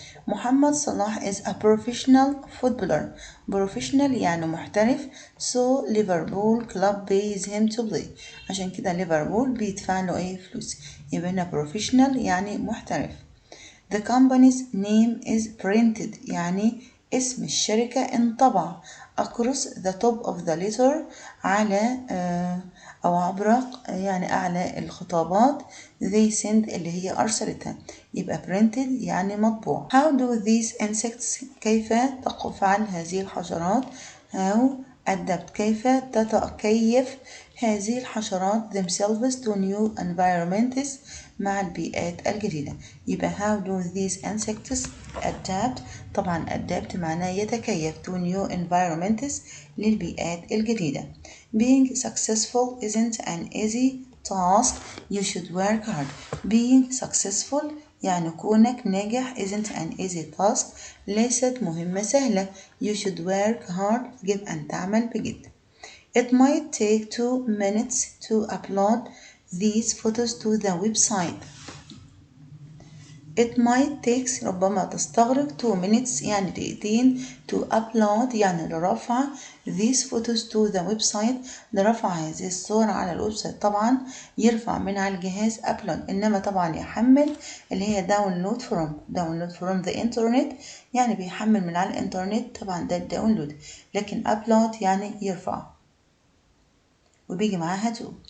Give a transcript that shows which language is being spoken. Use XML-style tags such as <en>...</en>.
<en>محمد صلاح is a professional footballer.</en> <ar>professional يعني محترف</ar> <en>so Liverpool club pays him to play</en> <ar>عشان كده ليفربول بيدفع له فلوس يبقى هنا professional يعني محترف.</ar> <en>The company's name is printed</en> <ar>يعني اسم الشركة انطبع</ar> <en>across the top of the letter</en> <ar>على أو عبر يعني أعلى الخطابات</ar> <en>they send</en> <ar>اللي هي أرسلتها يبقى printed يعني مطبوع.</ar> <en>How do these insects</en> <ar>كيف تفعل هذه الحشرات</ar> <en>how adapt</en> <ar>كيف تتكيف هذه الحشرات</ar> <en>themselves to new environments</en> <ar>مع البيئات الجديدة يبقى</ar> <en>how do these insects adapt</en> <ar>طبعا adapt معناه يتكيف</ar> <en>to new environments</en> <ar>للبيئات الجديدة.</ar> <en>Being successful isn't an easy task you should work hard. Being successful</en> <ar>يعني كونك ناجح</ar> <en>isn't an easy task</en> <ar>ليست مهمة سهلة</ar> <en>you should work hard</en> <ar>يجب أن تعمل بجد.</ar> <en>It might take 2 minutes to upload these photos to the website. It might take</en> <ar>ربما تستغرق</ar> <en>2 minutes</en> <ar>يعني دقيقتين</ar> <en>to upload</en> <ar>يعني لرفع</ar> <en>these photos to the website</en> <ar>لرفع هذه الصور على الويب سايت. طبعا يرفع من على الجهاز upload إنما طبعا يحمل اللي هي</ar> <en>download from the internet</en> <ar>يعني بيحمل من على الإنترنت طبعا ده الداونلود لكن upload يعني يرفع وبيجي معاها to.</ar>